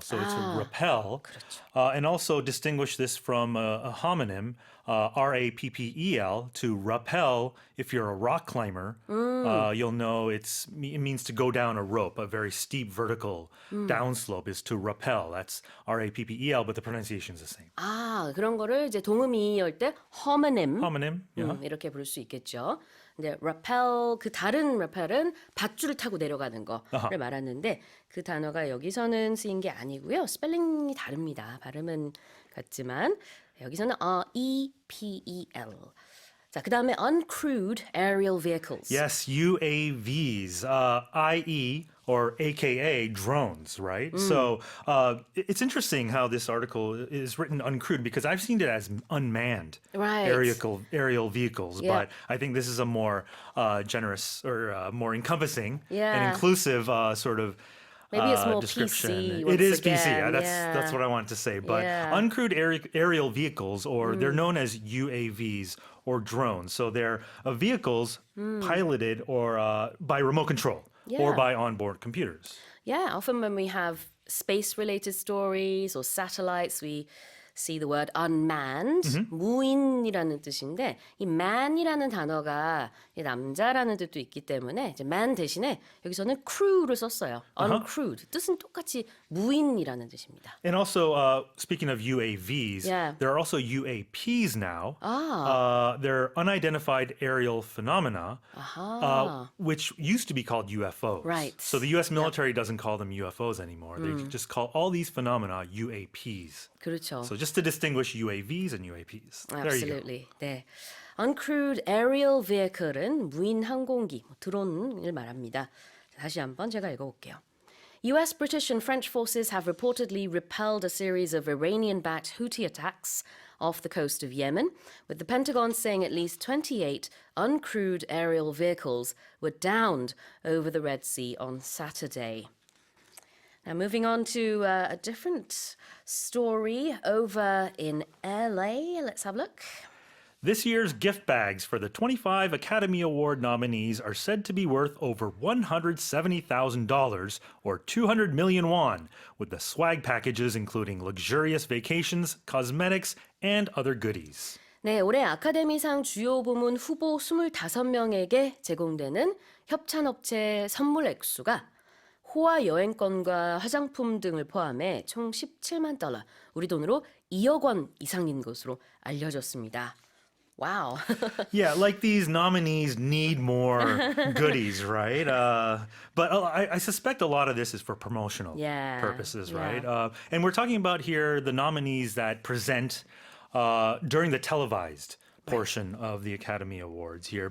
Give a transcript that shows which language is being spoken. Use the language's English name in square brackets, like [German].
[English] So it's a repel. And also distinguish this from a homonym, R-A-P-P-E-L, to rappel. If you're a rock climber, you'll know it means to go down a rope. A very steep vertical downslope is to rappel. That's R-A-P-P-E-L, but the pronunciation is the same. [Korean] 그런 거를 이제 동음이할 때 homonym, [English] Homonym, yeah. [Korean] 이렇게 부를 수 있겠죠. 근데 rappel, 그 다른 rappel은 밧줄을 타고 내려가는 거를 말하는데 그 단어가 여기서는 쓰인 게 아니고요. 스펠링이 다릅니다. 발음은 같지만 여기서는 R-E-P-E-L. 자, 그 다음에 uncrewed aerial vehicles. [English] Yes, UAVs, i.e. or AKA drones, right? So it's interesting how this article is written uncrewed because I've seen it as unmanned aerial vehicles, but I think this is a more generous or more encompassing and inclusive sort of Maybe it's more description. PC. It is again. PC. That's what I wanted to say. But uncrewed aerial vehicles, or they're known as UAVs or drones. So they're vehicles piloted or by remote control or by onboard computers. Yeah, often when we have space-related stories or satellites, we see the word unmanned, [Korean] 무인이라는 뜻인데 이 man이라는 단어가 남자라는 뜻도 있기 때문에 이제 man 대신에 여기서는 crew를 썼어요. [English] uncrewed. [Korean] 뜻은 똑같이 무인이라는 뜻입니다. [English] And also, speaking of UAVs, there are also UAPs now. They're unidentified aerial phenomena, which used to be called UFOs. Right. So the U.S. military doesn't call them UFOs anymore. They just call all these phenomena UAPs. [Korean] 그렇죠. [English] So just to distinguish UAVs and UAPs. Absolutely. [Korean] 네. Uncrewed aerial vehicle은 무인 항공기, 드론을 말합니다. 다시 한번 제가 읽어볼게요. [English] US, British, and French forces have reportedly repelled a series of Iranian-backed Houthi attacks off the coast of Yemen, with the Pentagon saying at least 28 uncrewed aerial vehicles were downed over the Red Sea on Saturday. Now, moving on to a different story over in LA. Let's have a look. This year's gift bags for the 25 Academy Award nominees are said to be worth over $170,000 or 200 million won, with the swag packages including luxurious vacations, cosmetics, and other goodies. [Korean] 네, 올해 아카데미상 주요 부문 후보 25명에게 제공되는 협찬업체 선물 액수가 호화 여행권과 화장품 등을 포함해 총 17만 달러, 우리 돈으로 2억 원 이상인 것으로 알려졌습니다. [English] Wow. Yeah, like these nominees need more goodies, right? But I suspect a lot of this is for promotional purposes, right? And we're talking about here the nominees that present during the televised portion of the Academy Awards here.